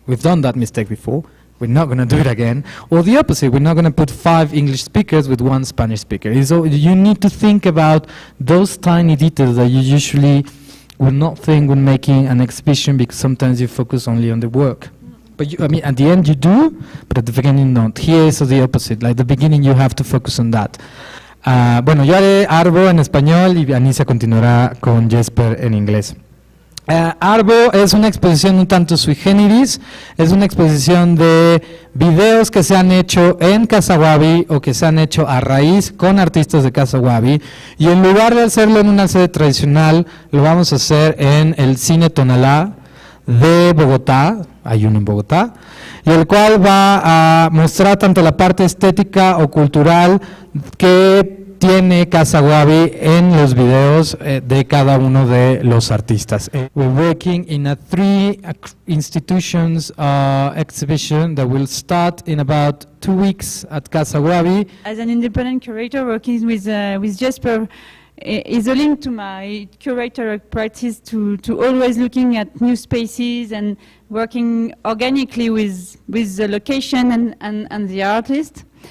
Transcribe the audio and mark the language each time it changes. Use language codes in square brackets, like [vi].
[en] We've done that mistake before. We're not going to do it again. Or the opposite, we're not going to put 5 English speakers with 1 Spanish speaker. So you need to think about those tiny details that you usually would not think when making an exhibition, because sometimes you focus only on the work. But I mean, at the end you do, but at the beginning not. Here is the opposite. Like the beginning you have to focus on that. [es] Bueno, yo haré Arbo en español y Anissa continuará con Jesper en inglés. Arbo es una exposición un tanto sui generis, es una exposición de videos que se han hecho en Casawabi o que se han hecho a raíz con artistas de Casawabi, y en lugar de hacerlo en una sede tradicional, lo vamos a hacer en el Cine Tonalá de Bogotá, hay uno en Bogotá, y el cual va a mostrar tanto la parte estética o cultural que tiene Casawabi en los videos de cada uno de los artistas. [en] We're working in a 3 institutions exhibition that will start in about 2 weeks at Casawabi. As an independent curator working with Jesper is a link to my curator practice to always looking at new spaces and working organically with the location and the artist.